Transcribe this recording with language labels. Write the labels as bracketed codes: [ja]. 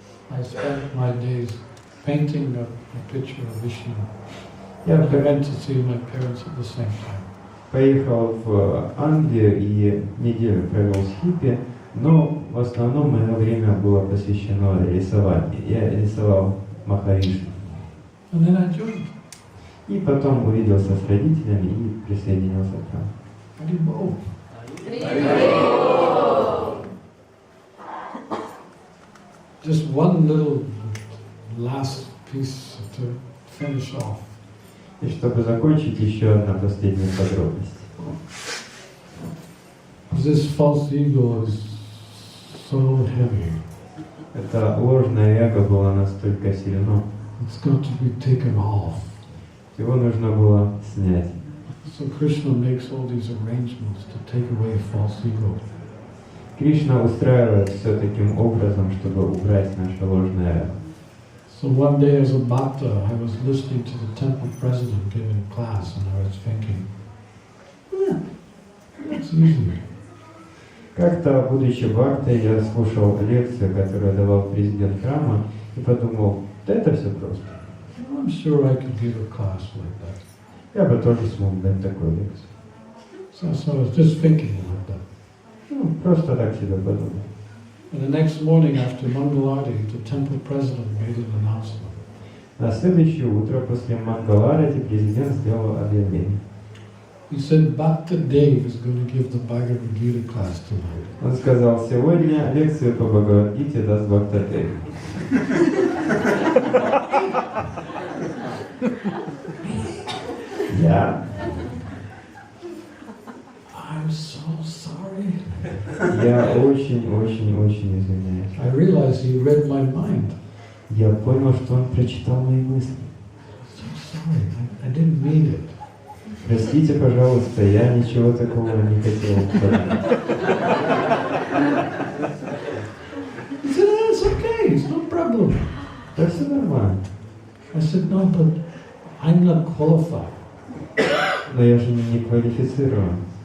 [en] I spent my days painting a picture of Vishnu. I went to see my parents at the same time. [ru] Поехал в Англию и неделю провел с хиппи, но в основном мое время было посвящено рисованию. Я рисовал Махавишну. [en] And then I joined. [ru] И потом увиделся с родителями и присоединился к храму. [en] Haribol. Just one little last piece to finish off. [ru] И чтобы закончить, еще одна последняя подробность. [en] This false ego is so heavy. [ru] Это ложное эго было настолько сильно. [en] It's got to be taken off. [ru] Его нужно было снять. [en] So Krishna makes all these arrangements to take away false ego. [ru] Кришна устраивает все таким образом, чтобы убрать наше ложное эго. [en] So one day as a bhakta, I was listening to the temple president giving class and I was thinking, that's easy. [ru] Как-то, будучи бхактой, я слушал лекцию, которую давал президент храма, и подумал, да это все просто. [en] I'm sure I could give a class like that. [ru] Я бы тоже смог дать такую лекцию. [en] So I was just thinking like that. [ru] Ну, просто так себе подумал. [en] And the next morning after Mangalarti, the temple president made an announcement. [ru] На следующее утро после Мангаларати президент сделал объявление. [en] He said, Bhakta Dev is going to give the Bhagavad Gita class tonight. [ru] Он сказал, сегодня лекцию по Бхагавад-гите даст Бхакта Дев. Я? [en] I'm so sorry. [ru] Я очень извиняюсь. [en] I realized he read my mind. [ru] Я понял, что он прочитал мои мысли. [en] So sorry, I didn't mean it. [ru] Простите, пожалуйста, я ничего такого не хотел. [en] He said, it's okay, it's no problem. [ru] Да все нормально. [en] I said, no, but I'm not qualified. [ru] Но я же не квалифицирован.